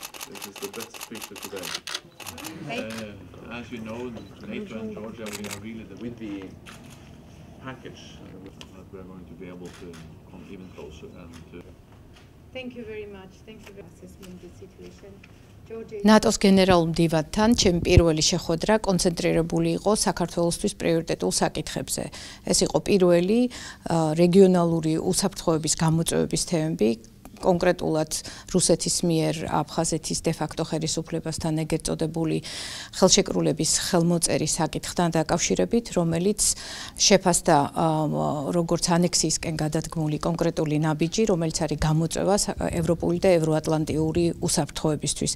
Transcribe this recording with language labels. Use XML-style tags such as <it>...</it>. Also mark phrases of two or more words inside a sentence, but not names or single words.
<en>This is the best speaker today. As you know, NATO and Georgia, we are really with the package that we are going to be able to come even closer. And thank you very much. Thank you for assessing the situation.</en> <ka>ნატოს გენერალურ მდივანთან ჩემი პირველი შეხვედრა კონცენტრირებული იყო საქართველოსთვის პრიორიტეტულ საკითხებზე. ეს იყო პირველი რეგიონალური უსაფრთხოების გამოწვევების თემები, კონკრეტულად რუსეთის მიერ აფხაზეთის დე-ფაქტო ხელისუფლებასთან ეგრეთ წოდებული ხელშეკრულების ხელმოწერის საკითხთან დაკავშირებით, რომელიც შეფასდა როგორც ანექსიისკენ გადადგმული კონკრეტული ნაბიჯი, რომელიც არის გამოწვევა ევროპული და ევროატლანტიური უსაფრთხოებისთვის.</ka>